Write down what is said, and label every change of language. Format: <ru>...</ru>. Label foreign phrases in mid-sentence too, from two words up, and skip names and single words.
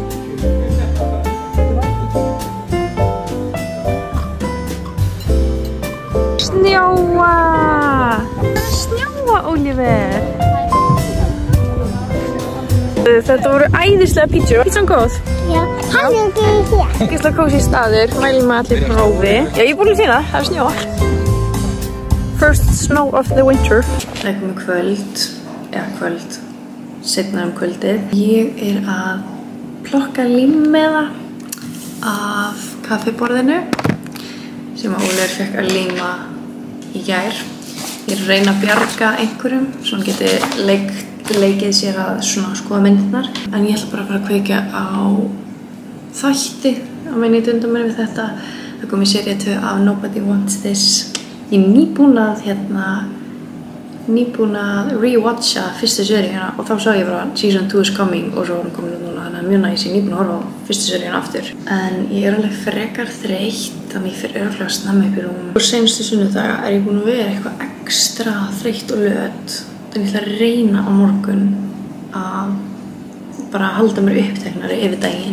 <is>Snjóa! Snjóa, Oliver! Það Þetta voru æðislega pítsur. Pítsan góð? Já, hann ekki hér. Gísla kósí staður, mælum með allir prófi. Já, ég er búin að sína, það er snjó.</is> <en>First snow of the winter.</en> <is>Það er komið kvöld, seinna kvöldið. Ég er að plokka límmiða af kaffiborðinu sem Ólafur fekk að líma í gær. Ég er að reyna að bjarga einhverjum svo hann geti leikið sér að svona skoða myndirnar. En ég ætla bara að fara að kveikja á þætti á minni dundumir við þetta. Það kom í seríu 2 af Nobody Wants This. Ég er nýbúin að rewatcha fyrstu seríuna og þá sá ég bara</is> <en>Season 2 is coming</en> <is>og svo var hún komin núna, þannig að mjög næs, ég er nýbúin að horfa á fyrstu seríuna aftur. En ég er alveg frekar þreytt, þannig ég fer örugglega snemma upp í rúm. Og seinustu sunnudaga er ég búin að vera eitthvað ekstra þreytt og löt, þannig ég ætla að reyna á morgun að bara halda mér uppteknari yfir daginn.</is>